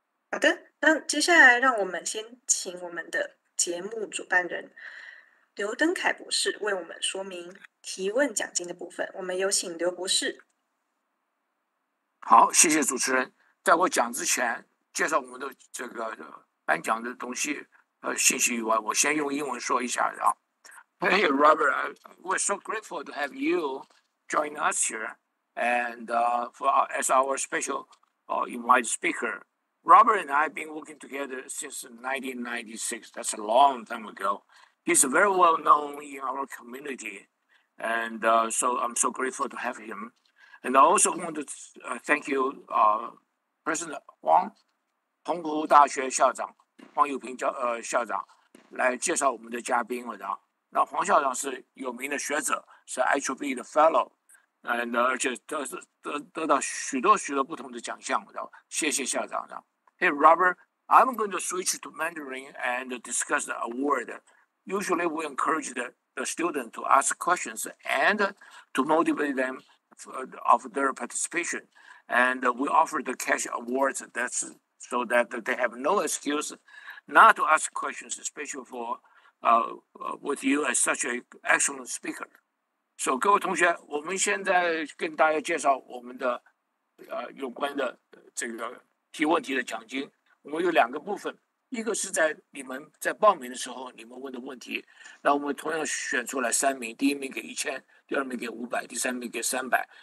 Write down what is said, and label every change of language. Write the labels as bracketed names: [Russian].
[Chinese] 好的，那接下来让我们先请我们的节目主办人刘登凯博士为我们说明提问奖金的部分。我们有请刘博士。好，谢谢主持人。在我讲之前，介绍我们的这个颁奖的东西信息以外，我先用英文说一下啊。 [English] Hey Robert, we're so grateful to have you join us here and as our special invited speaker. Robert and I have been working together since 1996. That's a long time ago. He's very well known in our community, and so I'm so grateful to have him. And I also want to thank you, President Huang, [Chinese] 澎湖大学校长黄友平校长来介绍我们的嘉宾了。那黄校长是有名的学者，是 IEEE 的 Fellow。而且得到许多不同的奖项。谢谢校长。 [English] Hey Robert, I'm going to switch to Mandarin and discuss the award. Usually we encourage the student to ask questions and to motivate them of their participation. And we offer the cash awards so that they have no excuse not to ask questions, especially for with you as such an excellent speaker. [Chinese] So 各位同学，我们现在跟大家介绍我们的有关的这个提问题的奖金。我们有2个部分，一个是在你们在报名的时候你们问的问题，那我们同样选出来3名，第1名给1000，第2名给500，第3名给300。